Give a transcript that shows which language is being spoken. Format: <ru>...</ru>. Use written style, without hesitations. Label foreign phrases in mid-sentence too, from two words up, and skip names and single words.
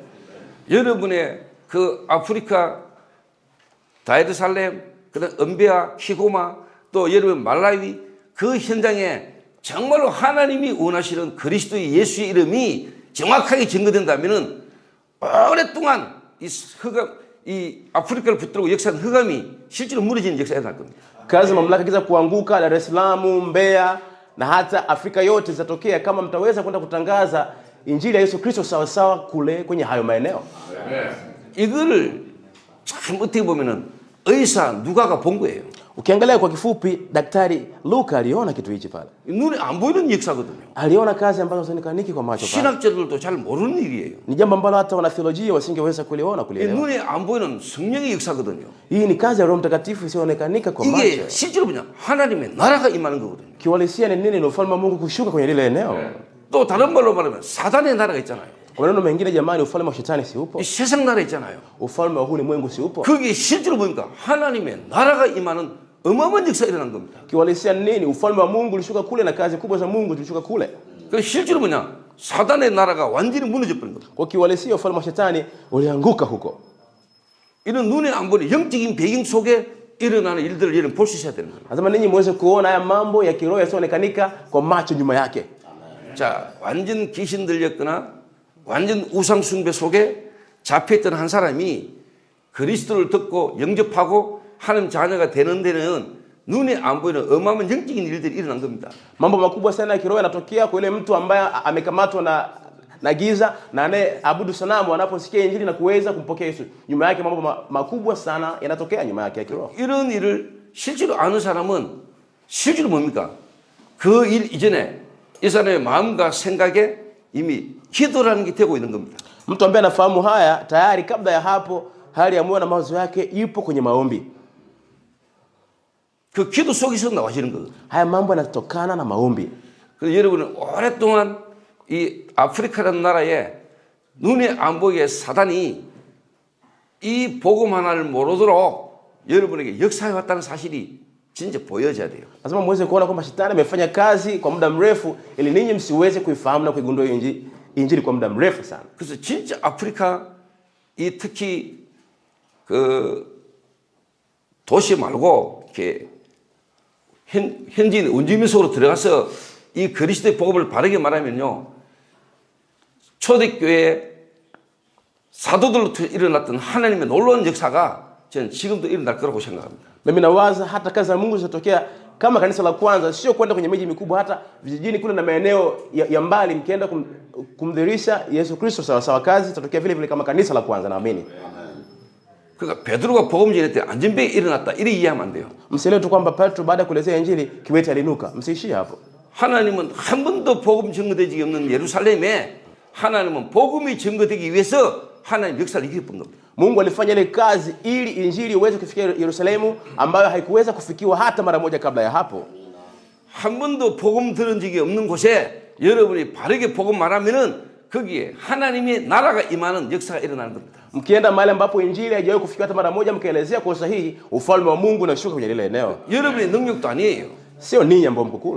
<ko>여러분의 그 아프리카 다르살렘, 그다음 은베아, 키고마, 또 여러분 말라위 그 현장에 정말로 하나님이 원하시는 그리스도의 예수의 이름이 정확하게 증거된다면은 오랫동안 이 아프리카를 붙들고 역사한 흑암이 실제로 무너지는 역사가 날 겁니다.</ko> <sw>Kazi mamlaka kiza kuanguka Dar es Salaam, Mbeya na hata Afrika yote zitatokea kama mtaweza kwenda kutangaza injili ya Yesu Kristo sawa sawa kule kwenye hayo maeneo.</sw> <ko>이거를 참 어떻게 보면은 의사 누가가 본 거예요.</ko> <sw>Ukiangalia kwa kifupi Daktari Luka aliona kitu hichi pale.</sw> <ko>눈에 안 보이는 역사거든요.</ko> <sw>Aliona kazi ambazo zinaonekana kwa macho pale.</sw> <ko>신학자들도 잘 모르는 일이에요.</ko> <sw>Ni jambo ambalo hata wanatheolojia wasingeweza kuliona kulielewa.</sw> <ko>눈에 안 보이는 성령의 역사거든요.</ko> <sw>Hii ni kazi ya Roho Mtakatifu isiyoonekanika kwa macho.</sw> <ko>이게 실제로 뭐냐? 하나님의 나라가 임하는 거거든요.</ko> <sw>Kiwalisia ni nini? Ni ufalme wa Mungu kushuka kwenye lile eneo.</sw> <ko>또 다른 말로 말하면 사단의 나라가 있잖아요.</ko> <sw>Kwa maneno mengine jamani, ufalme wa shetani si upo?</sw> <ko>이 세상 나라 있잖아요.</ko> <sw>Ufalme wa ulimwengu si upo?</sw> <ko>그게 실제로 보니까 하나님의 나라가 임하는 어마어마한 역사가 일어난 겁니다.</ko> <sw>Kiwalisia ni nini? Ufalme wa Mungu ulishuka kule na kazi kubwa za Mungu zilishuka kule.</sw> <ko>그 실제로 뭐냐? 사단의 나라가 완전히 무너져 버린 겁니다.</ko> <sw>Kwa kiwalisia ufalme wa shetani ulianguka huko.</sw> <ko>이런 눈에 안 보는 영적인 배경 속에 일어나는 일들을 여러분 볼 수 있어야 되는 거예요.</ko> <sw>Lazima ninyi muweze kuona haya mambo ya kiroho yasionekanika kwa macho nyuma yake.</sw> <ko>자, 완전 귀신 들렸거나 완전 우상 숭배 속에 잡혀있던 한 사람이 그리스도를 듣고 영접하고 하나님 자녀가 되는 데는 눈에 안 보이는 어마어마한 영적인 일들이 일어난 겁니다.</ko> <sw>Mambo makubwa sana ya kiroho yanatokea kwa yule mtu ambaye amekamatwa na giza na anayeabudu sanamu, anaposikia injili na kuweza kumpokea Yesu. Nyuma yake mambo makubwa sana yanatokea nyuma yake ya kiroho.</sw> <ko>이런 일을 실제로 아는 사람은 실제로 뭡니까? 그 일 이전에 이 사람의 마음과 생각에 이미 기도라는 게 되고 있는 겁니다.</ko> <sw>Mtu ambaye anafahamu haya tayari kabla ya hapo hali ya moyo na mawazo yake ipo kwenye maombi.</sw> <ko>그 기도 속에서 나와지는 거예요.</ko> <sw>Haya mambo yanatokana na maombi.</sw> <ko>그래서 여러분은 오랫동안 이 아프리카라는 나라에 눈에 안 보이게 사단이 이 복음 하나를 모르도록 여러분에게 역사해 왔다는 사실이 진짜 보여져야 돼요.</ko> <sw>Lazima muweze kuona kwamba shetani amefanya kazi kwa muda mrefu ili ninyi msiweze kuifahamu na kuigundua injili kwa muda mrefu sana.</sw> <ko>그래서 진짜 아프리카 이 특히 그 도시 말고 이렇게 현지인 원주민 속으로 들어가서 이 그리스도의 복음을 바르게 말하면요, 초대교회 사도들로 일어났던 하나님의 놀라운 역사가 저는 지금도 일어날 거라고 생각합니다.</ko> <sw>Mimi nawaza hata kazi za Mungu zitatokea kama kanisa la kwanza, sio kwenda kwenye miji mikubwa, hata vijijini kule na maeneo ya mbali, mkienda kumdhihirisha Yesu Kristo sawa sawa. Kazi zitatokea vile vile kama kanisa la kwanza, naamini.</sw> <ko>그러니까 베드로가 복음 전할 때 안전병이 일어났다 이렇게 이해하면 안 돼요.</ko> <sw>Msielewe tu kwamba Petro baada ya kuelezea injili kiwete alinuka. Msiishie hapo.</sw> <ko>하나님은 한 번도 복음 증거되지 없는 예루살렘에 하나님은 복음이 증거되기 위해서 하나님 역사를 일으킨 겁니다.</ko> <sw>Mungu alifanya ile kazi ili injili iweze kufikia Yerusalemu ambayo haikuweza kufikiwa hata mara moja kabla ya hapo.</sw> <ko>한 번도 복음 들은 적이 없는 곳에 여러분이 바르게 복음 말하면은 거기에 하나님의 나라가 임하는 역사가 일어나는 겁니다.</ko> <sw>Mkienda mahali ambapo injili haijawahi kufikia hata mara moja, mkaelezea kwa usahihi, ufalme wa Mungu unashuka kwenye lile eneo.</sw> <ko>여러분의 능력도 아니에요.</ko> <sw>Sio ninyi ambao mko kule.</sw>